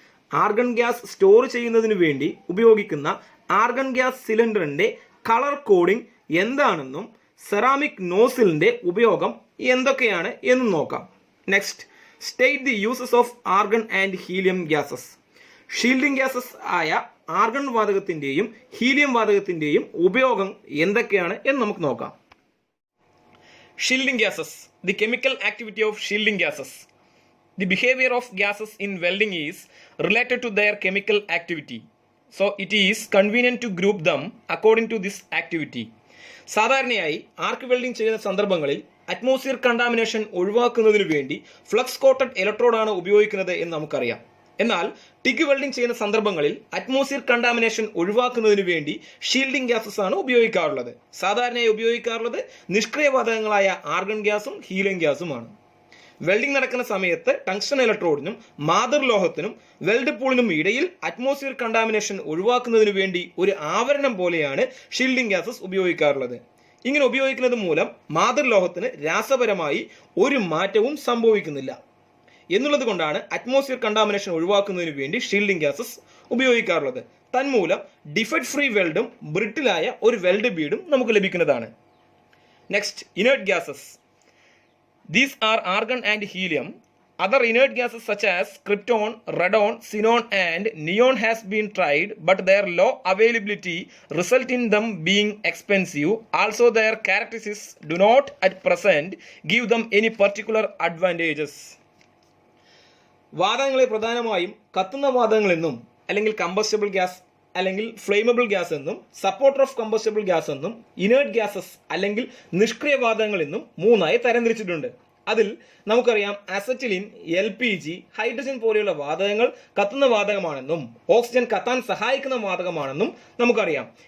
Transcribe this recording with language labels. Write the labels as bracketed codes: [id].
[ml] Argon gas store ചെയ്യുന്നതിന് വേണ്ടി ഉപയോഗിക്കുന്ന ആർഗൺ ഗ്യാസ് സിലിണ്ടറിന്റെ കളർ കോഡിംഗ് എന്താണെന്നും സെറാമിക് നോസിലിന്റെ ഉപയോഗം എന്തൊക്കെയാണ് എന്നും നോക്കാം. [en] Next, state the uses of argon and helium gases. [ml] Shielding gases ആയ ആർഗൺ വാതകത്തിന്റെയും ഹീലിയം വാതകത്തിന്റെയും ഉപയോഗം എന്തൊക്കെയാണ് എന്ന് നമുക്ക് നോക്കാം. [en] Shielding gases. The chemical activity of shielding gases. The behavior of gases in welding is related to their chemical activity. So it is convenient to group them according to this activity. [ml] സാധാരണയായി arc welding ചെയ്യുന്ന സന്ദർഭങ്ങളിൽ atmosphere contamination ഒഴിവാക്കുന്നതിനു വേണ്ടി flux quoted ഇലക്ട്രോഡാണ് ഉപയോഗിക്കുന്നത് എന്ന് നമുക്കറിയാം. എന്നാൽ TIG welding ചെയ്യുന്ന സന്ദർഭങ്ങളിൽ അറ്റ്മോസ്ഫിയർ കണ്ടാമിനേഷൻ ഒഴിവാക്കുന്നതിന് വേണ്ടി ഷീൽഡിംഗ് ഗ്യാസസ് ആണ് ഉപയോഗിക്കാറുള്ളത്. സാധാരണയായി ഉപയോഗിക്കാറുള്ളത് നിഷ്ക്രിയവാതകങ്ങളായ ആർഗൺ ഗ്യാസും ഹീലിയം ഗ്യാസുമാണ്. വെൽഡിംഗ് നടക്കുന്ന സമയത്ത് ടങ്സ്റ്റൺ ഇലക്ട്രോഡിനും മാതൃലോഹത്തിനും വെൽഡ് പൂളിനും ഇടയിൽ അറ്റ്മോസ്ഫിയർ കണ്ടാമിനേഷൻ ഒഴിവാക്കുന്നതിന് വേണ്ടി ഒരു ആവരണം പോലെയാണ് ഷീൽഡിംഗ് ഗ്യാസസ് ഉപയോഗിക്കാറുള്ളത്. ഇങ്ങനെ ഉപയോഗിക്കുന്നത് മൂലം മാതൃലോഹത്തിന് രാസപരമായി ഒരു മാറ്റവും സംഭവിക്കുന്നില്ല എന്നുള്ളത് കൊണ്ടാണ് അറ്റ്മോസ്ഫിയർ കണ്ടാമിനേഷൻ ഒഴിവാക്കുന്നതിന് വേണ്ടി ഷീൽഡിംഗ് ഗ്യാസസ് ഉപയോഗിക്കാറുള്ളത്. തന്മൂലം ഡിഫെക്ട് ഫ്രീ വെൽഡും ബ്രിട്ടിലായ ഒരു വെൽഡ് ബീഡും നമുക്ക് ലഭിക്കുന്നതാണ്. [en] Next, inert gases. These are argon and helium. Other inert gases such as krypton, radon, xenon and neon has been tried, but their low availability result in them being expensive. Also, their characteristics do not at present give them any particular advantages. [ml] വാതകങ്ങളെ പ്രധാനമായും കത്തുന്ന വാതകങ്ങളെന്നും അല്ലെങ്കിൽ combustible gas അല്ലെങ്കിൽ flammable gas എന്നും supporter of combustible gas എന്നും inert gases അല്ലെങ്കിൽ നിഷ്ക്രിയ വാതകങ്ങൾ എന്നും മൂന്നായി തരംതിരിച്ചിട്ടുണ്ട്. അതിൽ നമുക്കറിയാം അസറ്റിലിൻ, LPG, ഹൈഡ്രജൻ പോലെയുള്ള വാതകങ്ങൾ കത്തുന്ന വാതകമാണെന്നും ഓക്സിജൻ കത്താൻ സഹായിക്കുന്ന വാതകമാണെന്നും നമുക്കറിയാം.